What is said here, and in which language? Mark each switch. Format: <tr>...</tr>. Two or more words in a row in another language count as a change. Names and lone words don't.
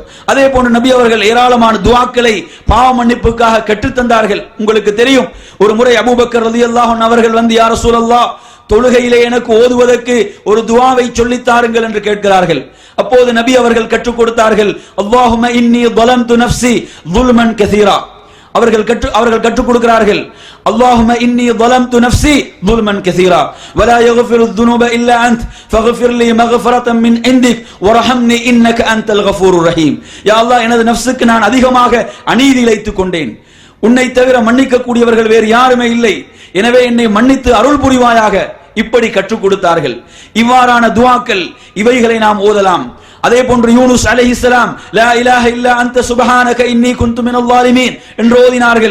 <ta>அதே போன்று நபி அவர்கள் ஏராளமான துஆக்களை பாவ மன்னிப்புக்காக கற்றுத்தந்தார்கள். உங்களுக்கு தெரியும், ஒரு முறை அபூபக்கர்</ta> <ar>رضي الله عنه</ar> <ta>அவர்கள் வந்து,</ta> <ar>يا رسول الله,</ar> <ta>தொழுகையிலே எனக்கு ஓதுவதற்கு ஒரு துஆவை சொல்லித் தாருங்கள் என்று கேட்கிறார்கள். அப்போது நபி அவர்கள் கற்றுக் கொடுத்தார்கள்,</ta> <ar>اللهم إني ظلمت نفسي ظلما كثيرا.</ar> <ta>அவர்கள் கற்றுக் கொடுக்கிறார்கள்,</ta> <ar>اللهم إني ظلمت نفسي ظلما كثيرا ولا يغفر الذنوب الا انت فاغفر لي مغفرة من عندك وارحمني انك انت الغفور الرحيم.</ar> <ta>யா அல்லாஹ், எனது நஃப்ஸுக்கு நான் அதிகமாக அநீதி இழைத்துக் கொண்டேன். உன்னை தவிர மன்னிக்க கூடியவர்கள் வேறு யாருமே இல்லை. எனவே என்னை மன்னித்து அருள் புரிவாயாக. இப்படி கற்றுக் கொடுத்தார்கள். இவ்வாறான துஆக்கள் இவைகளை நாம் ஓதலாம். அதே போன்று யூனுஸ் அலைஹிஸ்ஸலாம்</ta> <ar>لا إله إلا أنت سبحانك إني كنت من الظالمين</ar> <ta>என்று ஓதினார்கள்.</ta>